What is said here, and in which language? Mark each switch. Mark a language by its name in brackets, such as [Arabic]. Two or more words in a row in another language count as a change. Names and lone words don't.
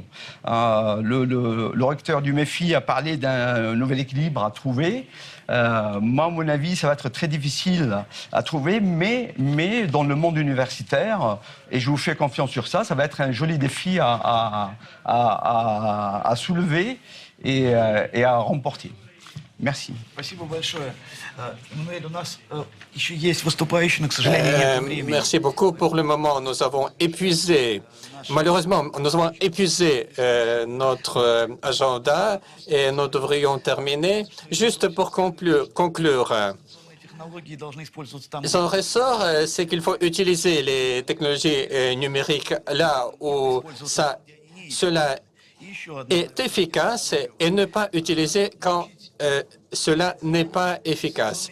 [French] Le recteur du MEFI a parlé d'un nouvel équilibre à trouver. Moi, à mon avis, ça va être très difficile à trouver, mais dans le monde universitaire, et je vous fais confiance sur ça, ça va être un joli défi à soulever et à remporter. Merci. [Russian] Спасибо большое. Эммануэль, у нас еще есть выступающие, но, к сожалению, нет времени. [French] Merci beaucoup. Pour le moment, nous avons épuisé, malheureusement, notre agenda et nous devrions terminer. Juste pour conclure, son ressort, c'est qu'il faut utiliser les technologies numériques là où cela est efficace et ne pas utiliser quand cela n'est pas efficace.